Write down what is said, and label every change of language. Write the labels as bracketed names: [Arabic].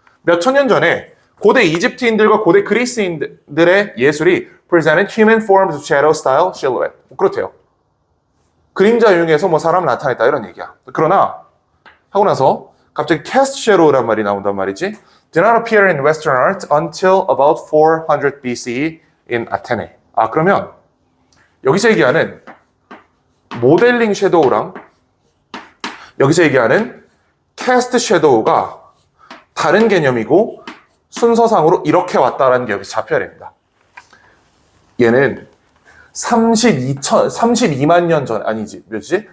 [Korean] 몇 천 년 전에 고대 이집트인들과 고대 그리스인들의 예술이 [English] presented human forms of shadow style silhouette. [Korean] 그렇대요. 그림자 이용해서 뭐 사람을 나타냈다 이런 얘기야. 그러나 하고 나서 갑자기 cast shadow란 말이 나온단 말이지. [English] Did not appear in Western art until about 400 BCE in Athene. [Korean] 아 그러면 여기서 얘기하는 모델링 섀도우랑 여기서 얘기하는 캐스트 섀도우가 다른 개념이고 순서상으로 이렇게 왔다라는 게 여기서 잡혀야 됩니다. 얘는 32만 년 전, 아니지, 몇이지?